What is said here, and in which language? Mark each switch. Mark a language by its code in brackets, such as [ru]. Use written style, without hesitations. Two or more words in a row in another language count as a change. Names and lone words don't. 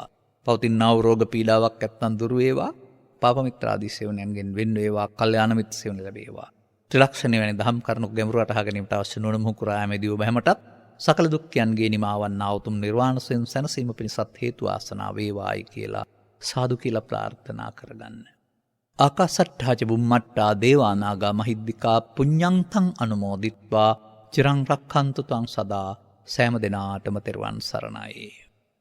[si] පවතිනා වූ රෝග පීඩාවක් නැත්නම් දුරු වේවා. පාප මිත්‍රාදී සේවනයන්ගෙන් වෙන් වේවා. කල්යාණ මිත්‍ර සේවන ලැබේවා. ත්‍රිලක්ෂණය වැනි දහම් කරුණු ගැඹුරු අටහා ගැනීමට අවශ්‍ය නොවන මුහුකුරා යමෙදී ඔබ හැමටත් සකල දුක්ඛයන්ගේ නිමාවන්නා උතුම් නිර්වාණ සැනසීම පිණිසත් හේතු වාසනා වේවායි කියලා සාදු කියලා ප්‍රාර්ථනා කරගන්න. [pi] ආකාසට්ඨා ච බුම්මට්ටා දේවානාගා මහිද්దికා පුඤ්ඤන්තං අනුමෝදිත්වා චිරං රක්ඛන්තු ත්වං සදා [si] සෑම දිනාටම තෙරුවන් සරණයි.